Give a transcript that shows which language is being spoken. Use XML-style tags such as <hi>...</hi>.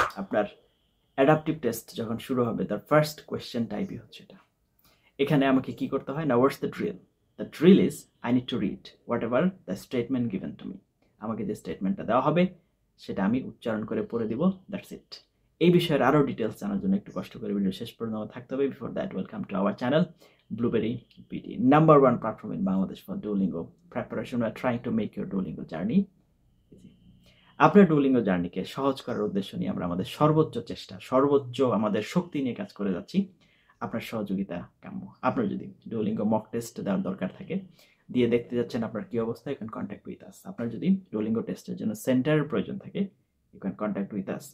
<bn>আপনার adaptive test যখন শুরু হবে তার ফার্স্ট কোয়েশ্চেন টাইপই হচ্ছে এটা। এখানে আমাকে কি করতে হয় না,</bn> <en>What's the drill? The drill is I need to read whatever the statement given to me.</en> <bn>আমাকে যে স্টেটমেন্টটা দেওয়া হবে সেটা আমি উচ্চারণ করে পড়ে দিব,</bn> <en>That's it.</en> <bn>এই বিষয়ের আরও ডিটেলস জানার জন্য একটু কষ্ট করে ভিডিও শেষ পর্যন্ত থাকতে হবে।</bn> <en>Before that, welcome to our channel Blueberry PT, number one platform in Bangladesh for Duolingo preparation. We are trying to make your Duolingo journey easy.</en> <bn>আপনার ডুওলিঙ্গো জার্নিকে সহজ করার উদ্দেশ্য নিয়ে আমরা আমাদের সর্বোচ্চ চেষ্টা, সর্বোচ্চ আমাদের শক্তি নিয়ে কাজ করে যাচ্ছি। আপনার সহযোগিতা কাম্য। আপনার যদি ডুওলিঙ্গো মক টেস্ট দেওয়ার দরকার থাকে, দিয়ে দেখতে যাচ্ছেন আপনার কি অবস্থা,</bn> <en>You can contact with us.</en> <bn>আপনার যদি ডুওলিঙ্গো টেস্টের জন্য সেন্টারের প্রয়োজন থাকে,</bn> <en>You can contact with us.</en>